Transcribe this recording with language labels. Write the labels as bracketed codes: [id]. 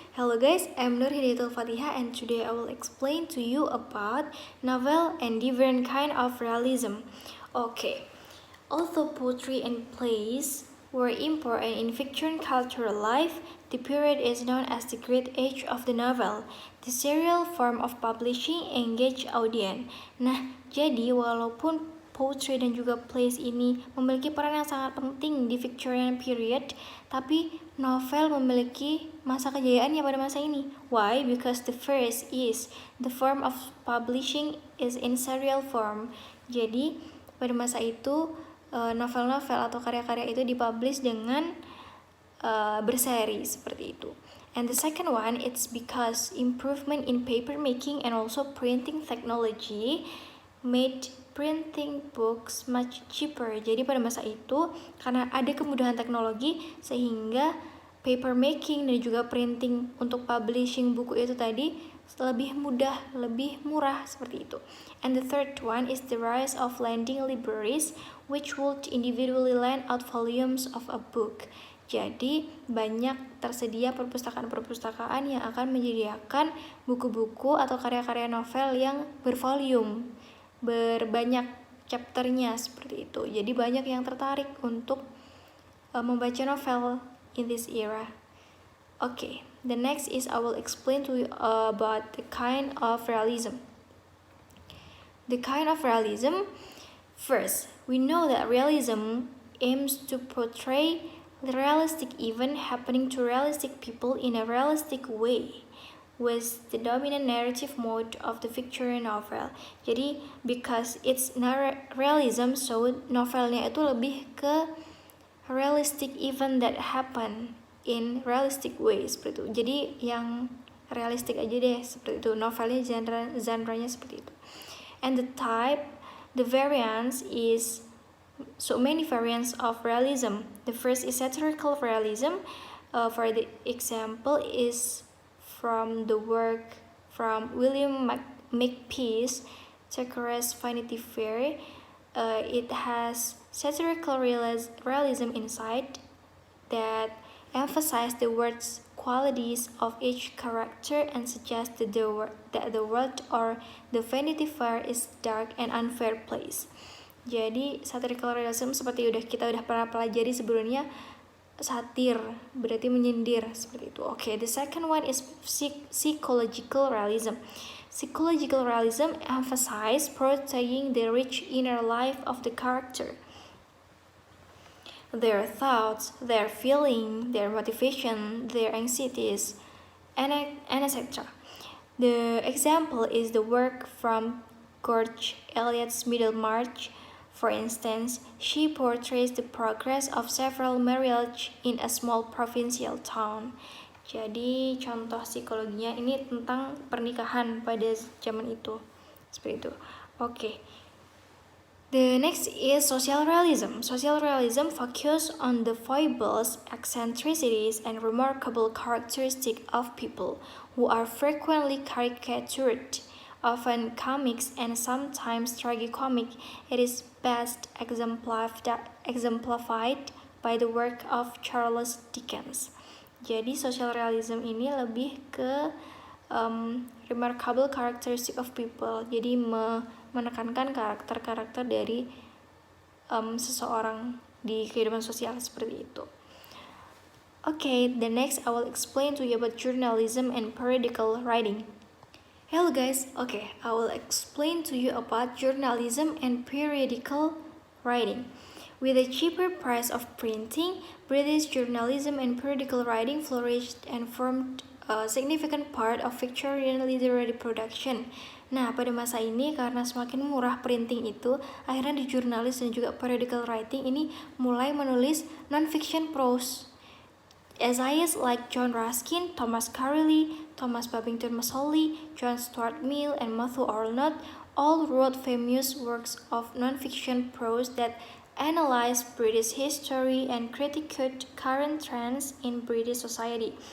[en] Hello guys, I'm Nur Hidayatul Fatihah and today I will explain to you about novel and different kind of realism. Okay, although poetry and plays were important in Victorian cultural life, the period is known as the Great Age of the Novel. The serial form of publishing engaged audience. [id] Nah, jadi walaupun poetry dan juga plays ini memiliki peran yang sangat penting di Victorian period, tapi novel memiliki masa kejayaannya pada masa ini. [en] Why? Because the first is the form of publishing is in serial form. [id] Jadi pada masa itu novel-novel atau karya-karya itu dipublish dengan berseri seperti itu. [en] And the second one, it's because improvement in paper making and also printing technology made printing books much cheaper. [id] Jadi pada masa itu karena ada kemudahan teknologi sehingga paper making dan juga printing untuk publishing buku itu tadi lebih mudah, lebih murah seperti itu. [en] And the third one is the rise of lending libraries which would individually lend out volumes of a book. [id] Jadi banyak tersedia perpustakaan-perpustakaan yang akan menyediakan buku-buku atau karya-karya novel yang bervolume, berbanyak chapternya seperti itu. Jadi banyak yang tertarik untuk membaca novel [en] in this era. Okay, the next is I will explain to you about the kind of realism. The kind of realism, first, we know that realism aims to portray the realistic event happening to realistic people in a realistic way, was the dominant narrative mode of the Victorian novel. [id] Jadi [en] because it's realism, so [id] novelnya itu lebih ke [en] realistic event that happen in realistic way [id] seperti itu. Jadi yang realistic aja deh seperti itu. Novelnya genre-nya seperti itu. [en] And the type, the variance is so many variants of realism. The first is satirical realism. For the example is from the work from William Makepeace, Thackeray's Vanity Fair. It has satirical realism inside that emphasize the words qualities of each character and suggest that the world or the Vanity Fair is dark and unfair place. [id] Jadi satirical realism seperti kita udah pernah pelajari sebelumnya, satir berarti menyindir seperti itu. [en] Okay, the second one is psychological realism. Psychological realism emphasize portraying the rich inner life of the character, their thoughts, their feeling, their motivation, their anxieties, and etc. The example is the work from George Eliot's Middlemarch. For instance, she portrays the progress of several marriages in a small provincial town. [id] Jadi contoh psikologinya ini tentang pernikahan pada zaman itu. Seperti itu. Okay. [en] The next is social realism. Social realism focuses on the foibles, eccentricities, and remarkable characteristics of people who are frequently caricatured, often comics and sometimes tragicomic. It is best exemplified by the work of Charles Dickens. [id] Jadi [en] social realism [id] ini lebih ke [en] remarkable characteristic of people. [id] Jadi menekankan karakter-karakter dari seseorang di kehidupan sosial seperti itu. [en] Okay, the next I will explain to you about journalism and periodical writing. Hello guys, okay, I will explain to you about journalism and periodical writing. With a cheaper price of printing, British journalism and periodical writing flourished and formed a significant part of Victorian literary production. [id] Nah, pada masa ini karena semakin murah printing itu, akhirnya di jurnalis dan juga periodical writing ini mulai menulis non-fiction prose. [en] Essayists like John Ruskin, Thomas Carlyle, Thomas Babington Macaulay, John Stuart Mill, and Matthew Arnold all wrote famous works of non-fiction prose that analyzed British history and critiqued current trends in British society.